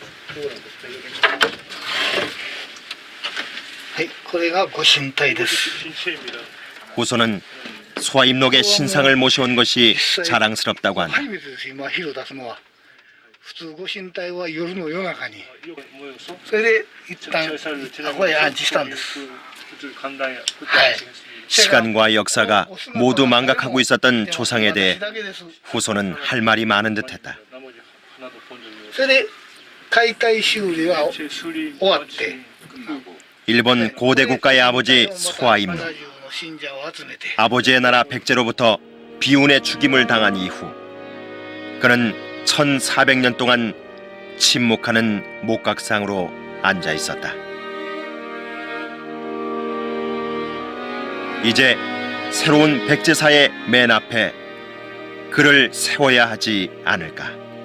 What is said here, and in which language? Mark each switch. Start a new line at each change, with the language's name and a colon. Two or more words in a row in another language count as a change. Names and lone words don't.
Japanese: はい、これがご神体です。
Korean: 후손은 소아입록의 신상을 모셔온 것이 자랑스럽다고 한다.
Japanese: 初めてです、今火を出すのは。普通ご神体は夜の夜中に。それで一旦ここへ安置したんです。はい。
Korean: 시간과 역사가 모두 망각하고 있었던 조상에 대해 후손은 할 말이 많은 듯했다.
Japanese: それで解体修理は終わって。
Korean: 일본 고대 국가의 아버지 소아입록.
Japanese: 信者を集めて。
Korean: 아버지의 나라 백제로부터 비운의 죽임을 당한 이후 그는 1400년 동안 침묵하는 목각상으로 앉아 있었다. 이제 새로운 백제사의 맨 앞에 그를 세워야 하지 않을까.